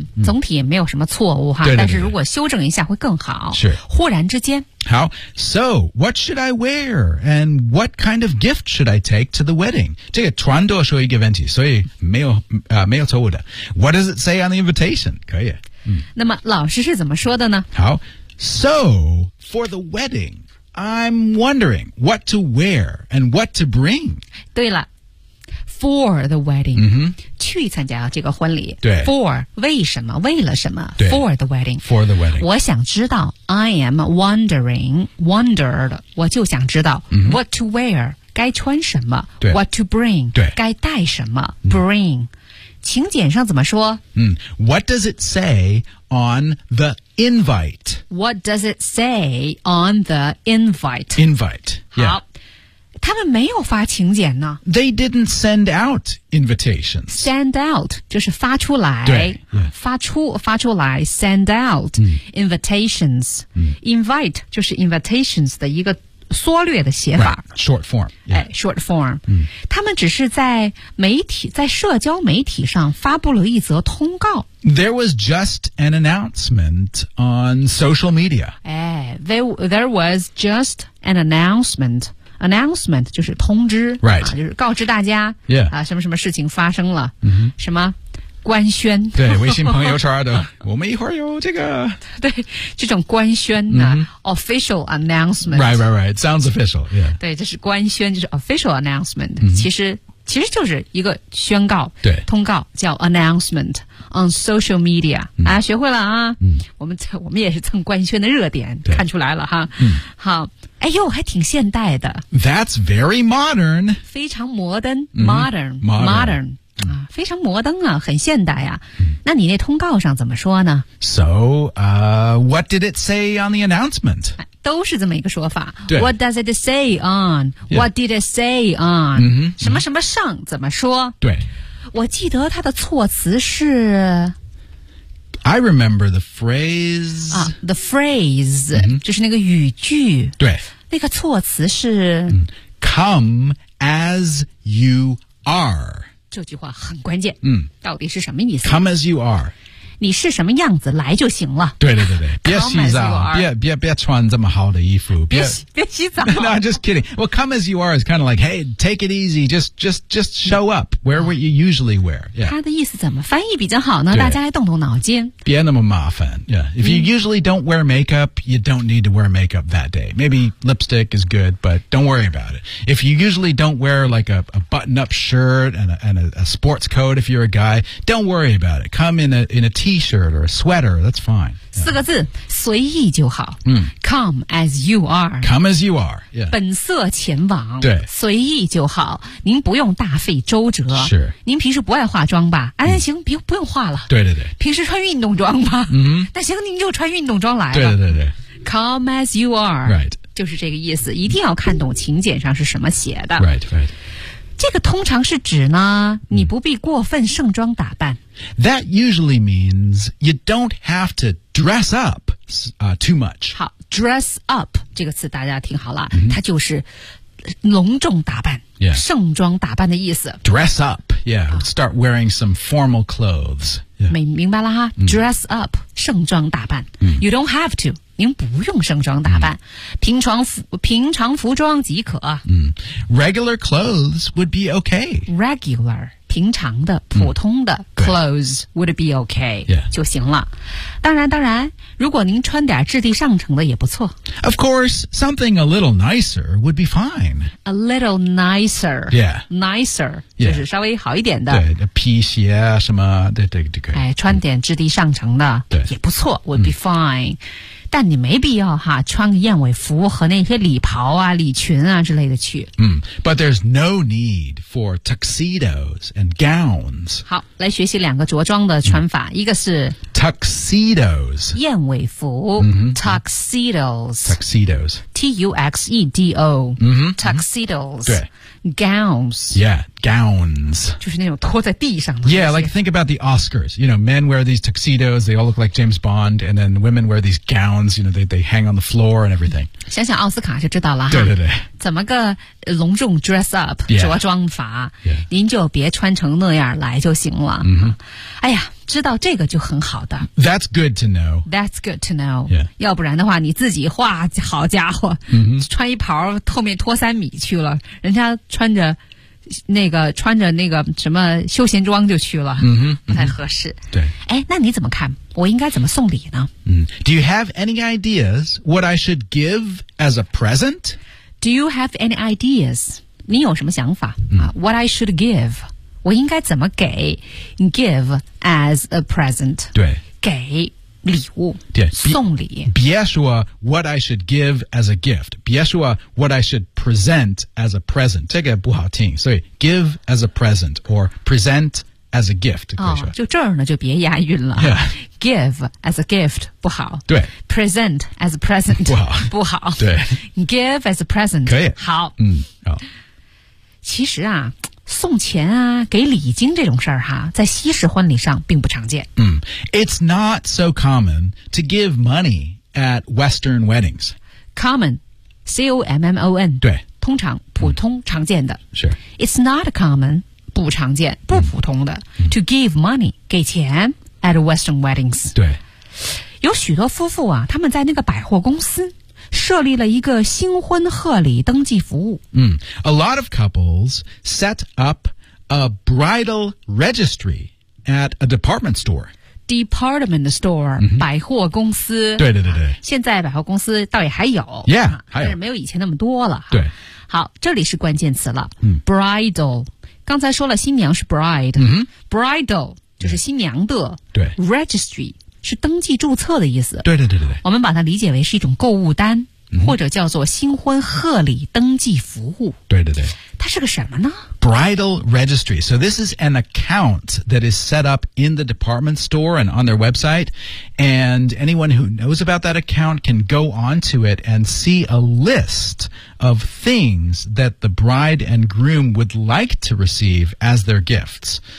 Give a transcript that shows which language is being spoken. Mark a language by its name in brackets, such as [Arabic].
[Chinese] 总体也没有什么错误哈，对对对对，但是如果修正一下会更好。是。忽然之间。 [English] 好。So, what should I wear? And what kind of gift should I take to the wedding? [Chinese] 这个全都是一个问题，所以没有错误的。 [English] What does it say on the invitation? [Chinese] 可以。那么老师是怎么说的呢？好。 [English] So, for the wedding,I'm wondering what to wear and what to bring. [Chinese] 对了 [English] ，for the wedding,、 mm-hmm. [Chinese] 去参加这个婚礼。对 [English] ，for [Chinese] 为什么？为了什么 [English] ？For the wedding. For the wedding. [Chinese] 我想知道。 [English] I am wondering, wondered. [Chinese] 我就想知道、 mm-hmm. [English] what to wear, [Chinese] 该穿什么。对 [English] ，what to bring, [Chinese] 对，该带什么 ？Bring.、Mm-hmm. 请柬上怎么说？ [English] What does it say on the? Invite. What does it say on the invite? Invite. Yeah. [Chinese] 好，他们没有发请柬呢。 [English] They didn't send out invitations. Send out [Chinese] 就是发出来，对，yeah. 发出来 [English] ，send out、嗯、invitations、嗯。 [Chinese] Invite 就是 invitations 的一个缩略的写法 [English] ，short form、yeah. 哎。哎 ，short form、嗯。 [Chinese] 他们只是在媒体，在社交媒体上发布了一则通告。 [English] There was just an announcement on social media. 哎 ，there was just an announcement. [Chinese] Announcement 就是通知、 [English] right. [Chinese] 啊、就是告知大家、 [English] yeah. [Chinese] 啊、什么什么事情发生了、 mm-hmm. 什么官宣对微信朋友圈的我们一会儿有这个对这种官宣、啊 mm-hmm. [English] Official announcement Right, right, right, sounds official、yeah. [Chinese] 对这是官宣就是 [English] official announcement、 mm-hmm. [Chinese] 其实就是一个宣告对通告叫 [English] announcement on social media、嗯、 [Chinese] 啊学会了啊、嗯、我们也是蹭官宣的热点对看出来了哈、嗯、好哎呦还挺现代的 [English] That's very modern [Chinese] 非常摩登 modern、 [English] 嗯、modern, [Chinese] modern、嗯、啊非常摩登啊很现代啊、嗯、那你那通告上怎么说呢 [English] So, what did it say on the announcement? [Chinese] 都是这么一个说法。对。 [English] What does it say on? What、 yeah. did it say on?、 Mm-hmm. [Chinese] 什么什么上怎么说？对。我记得它的措辞是。 [English] I remember the phrase.、啊、the phrase,、 mm-hmm. [Chinese] 就是那个语句。对。那个措辞是。 [English] Come as you are. [Chinese] 这句话很关键。嗯。到底是什么意思 [English] ?Come as you are. [Chinese] 你是什么样子来就行了。对对对对，别洗澡，别穿这么好的衣服，别洗澡。 [English] No, just kidding. Well, come as you are is kind of like, hey, take it easy, just show up where what you usually wear. Yeah. [Chinese] 他的意思怎么翻译比较好呢？大家来动动脑筋。别那么麻烦。Yeah. [English] If you usually don't wear makeup, you don't need to wear makeup that day. Maybe lipstick is good, but don't worry about it. If you usually don't wear like a button-up shirt and a sports coat, if you're a guy, don't worry about it. Come in a T-shirt or a sweater, that's fine. [Chinese] 四个字，随意就好。 [English] Come as you are. Come as you are.、Yeah. [Chinese] 本色前往。对。随意就好，您不用大费周折。是。您平时不爱化妆吧？哎，行，不用化了。对对对。平时穿运动装吧。嗯。那行，您就穿运动装来了。对对对对。 [English] Come as you are. Right. [Chinese] 就是这个意思，一定要看懂请柬上是什么写的。 [English] Right, right. [Chinese] 这个通常是指呢，你不必过分盛装打扮。 [English] That usually means you don't have to dress up, too much. [Chinese] 好 ，dress up 这个词大家听好了、 mm-hmm. 它就是隆重打扮、 [English] yeah. [Chinese] 盛装打扮的意思。 [English] Dress up, yeah,、oh. start wearing some formal clothes.、Yeah. [Chinese] 明白了哈、mm-hmm. ,dress up, 盛装打扮。 Mm-hmm. [English] You don't have to. [Chinese] 您不用盛装打扮、 [English] mm. [Chinese] 平常服装即可、 [English] mm. Regular clothes would be okay Regular [Chinese] 平常的普通的、 [English] mm. clothes would be okay、 yeah. [Chinese] 就行了当然如果您穿点质地上乘的也不错 [English] Of course, something a little nicer would be fine A little nicer Yeah Nicer、 yeah. [Chinese] 就是稍微好一点的对皮鞋啊什么对对对、哎、穿点质地上乘的、mm. 也不错 [English] would be fine、 [Chinese] mm. 但你没必要哈，穿个燕尾服和那些礼袍啊、礼裙啊之类的去。 [English] 嗯、but there's no need for tuxedos and gowns. [Chinese] 好，来学习两个着装的穿法，嗯、一个是 [English] tuxedos， [Chinese] 燕尾服、 mm-hmm. [English] ，tuxedos， T-U-X-E-D-O， tuxedos，、 mm-hmm. gowns， yeah。 Gowns. [Chinese] 就是那种拖在地上的。 [English] Yeah, like think about the Oscars. You know, men wear these tuxedos, they all look like James Bond, and then women wear these gowns, you know, they hang on the floor and everything. [Chinese] 想想奥斯卡就知道了。对对对。怎么个隆重 dress up,、 [English] yeah. [Chinese] 着装法、 [English] yeah. [Chinese] 您就别穿成那样来就行了。 Mm-hmm. 哎呀知道这个就很好的。 [English] That's good to know. That's good to know.、 Yeah. [Chinese] 要不然的话你自己画好家伙、 mm-hmm. 穿一袍后面拖三米去了人家穿着那个穿着那个什么休闲装就去了，嗯哼，不太合适。对，哎，那你怎么看？我应该怎么送礼呢？ [English] 嗯 ，Do you have any ideas what I should give as a present? Do you have any ideas? [Chinese] 你有什么想法、嗯、啊 [English] ？What I should give? [Chinese] 我应该怎么给 [English] ？Give as a present? [Chinese] 对，给礼物，对，送礼。别说 [English] what I should give as a gift. [Chinese] 别说 [English] what I should. Present as a present. [Chinese] 这个不好听。所以 [English] give as a present or present as a gift. [Chinese] 哦，就证呢就别押韵了。 [English] Yeah. Give as a gift [Chinese] 不好。对。 [English] Present as a present [Chinese] 不好。不好。对。 [English] Give as a present [Chinese] 可以。好。嗯。好。其实啊，送钱啊，给礼金这种事儿哈，在西式婚礼上并不常见。嗯。 [English] It's not so common to give money at Western weddings. Common, C-O-M-M-O-N. [Chinese] 对。通常普通常见的。是。 [English] It's not common, [Chinese] 不常见不普通的。 [English] To give money, [Chinese] 给钱 [English] at Western weddings. [Chinese] 对。有许多夫妇啊，他们在那个百货公司设立了一个新婚贺礼登记服务。 [English] 嗯。A lot of couples set up a bridal registry at a department store. Department store、mm-hmm. [Chinese] 百货公司对对对对现在百货公司倒也还有 yeah、啊、还有但是没有以前那么多了对好这里是关键词了、 mm-hmm. bridal 刚才说了新娘是 bride、 mm-hmm. bridal 就是新娘的对 registry 是登记注册的意思对对对 对, 对我们把它理解为是一种购物单、mm-hmm. 或者叫做新婚贺礼登记服务对对对它是个什么呢 [English] Bridal registry. So this is an account that is set up in the department store and on their website. And anyone who knows about that account can go onto it and see a list of things that the bride and groom would like to receive as their gifts.